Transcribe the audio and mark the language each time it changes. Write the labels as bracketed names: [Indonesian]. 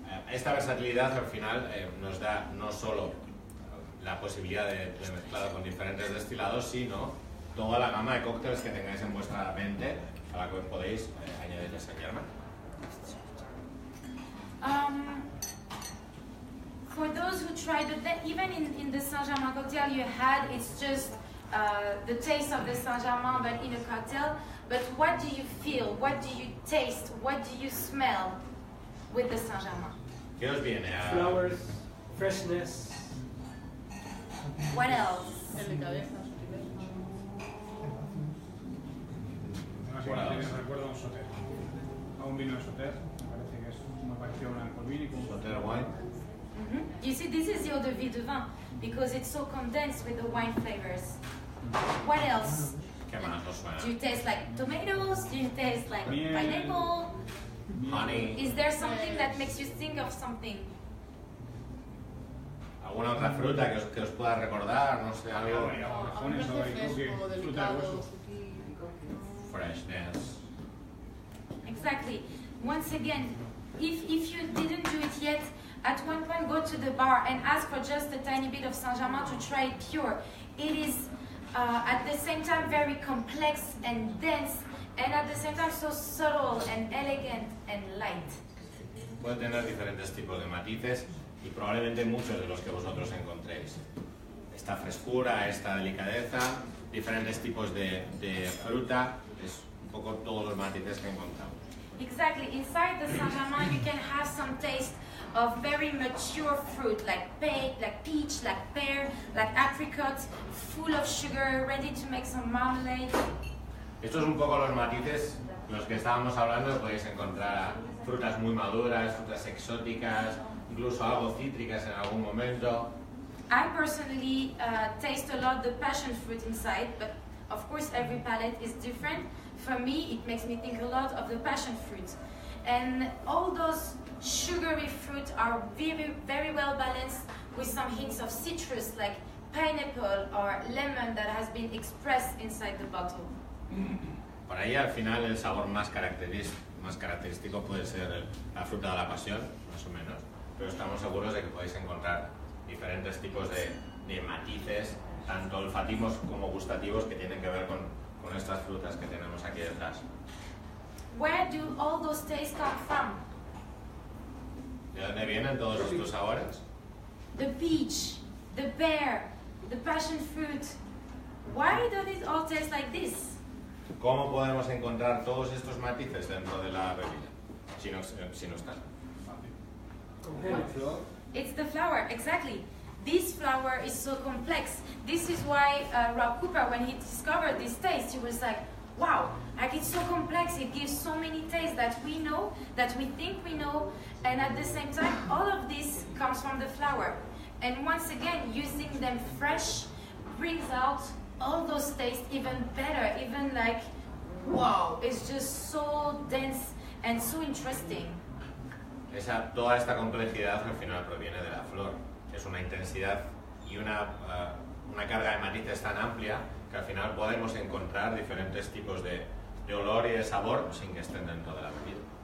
[Spanish] Esta versatilidad al final nos da no solo la posibilidad de mezclarlo con diferentes destilados, sino toda la gama de cócteles que tengáis en vuestra mente a la que podéis añadirle Saint Germain. [English] For those who tried it, even in the Saint-Germain cocktail you had, it's just the taste of the Saint-Germain but in a cocktail. But what do you feel? What do you taste? What do you smell with the Saint-Germain? [Spanish] ¿Qué os viene? [English] Flowers, freshness. What else? [Spanish] El de cabeza. Me recuerda a un Sauter, a un vino de Sauter. Me parece que es muy parecido a un alcohol vínico. [English] Sauter wine. You see, this is the eau de vie de vin because it's so condensed with the wine flavors. What else? [Spanish] ¿Qué más os suena? [English] Do you taste like tomatoes? Do you taste like [Spanish] Miel. [English] pineapple? Honey. Is there something that makes you think of something? [Spanish] ¿Alguna otra fruta que os pueda recordar? No sé, algo. A mí me parece fresco, delicado, [English] Freshness. Exactly. Once again, if you didn't do it yet, at one point go to the bar and ask for just a tiny bit of Saint-Germain to try it pure. It is at the same time very complex and dense, and at the same time so subtle and elegant and light. [Spanish] Puede tener diferentes tipos de matices y probablemente muchos de los que vosotros encontréis. Esta frescura, esta delicadeza, diferentes tipos de fruta, es un poco todos los matices que encontramos. [English] Exactly. Inside the Saint-Germain, you can have some taste of very mature fruit, like peach, like pear, like apricot, full of sugar, ready to make some marmalade. [Spanish] Estos son un poco los matices los que estábamos hablando. Podéis encontrar frutas muy maduras, frutas exóticas, incluso algo cítricas en algún momento. [English] I personally taste a lot the passion fruit inside, but of course every palate is different. For me, it makes me think a lot of the passion fruit. And all those sugary fruit are very, very well balanced with some hints of citrus like pineapple or lemon that has been expressed inside the bottle. [Spanish] Por ahí al final el sabor más característico puede ser la fruta de la pasión, más o menos, pero estamos seguros de que podéis encontrar diferentes tipos de matices, tanto olfativos como gustativos, que tienen que ver con estas frutas que tenemos aquí detrás. [English] Where do all those tastes come from? [Spanish] ¿De dónde vienen todos estos sabores? [English] the peach, the pear, the passion fruit. Why do these all taste like this? [Spanish] ¿Cómo podemos encontrar todos estos matices dentro de la bebida? Si no están. [English] It's the flour, exactly. This flour is so complex. This is why Rob Cooper, when he discovered this taste, he was like, wow, like it's so complex, it gives so many tastes that we know, that we think we know, and at the same time, all of this comes from the flour. And once again, using them fresh brings out all those tastes even better, even like, wow, it's just so dense and so interesting. [Spanish] Toda esta complejidad al final proviene de la flor. Es una intensidad y una carga de matices tan amplia que al final podemos encontrar diferentes tipos de olor y de sabor sin que estén dentro de la bebida.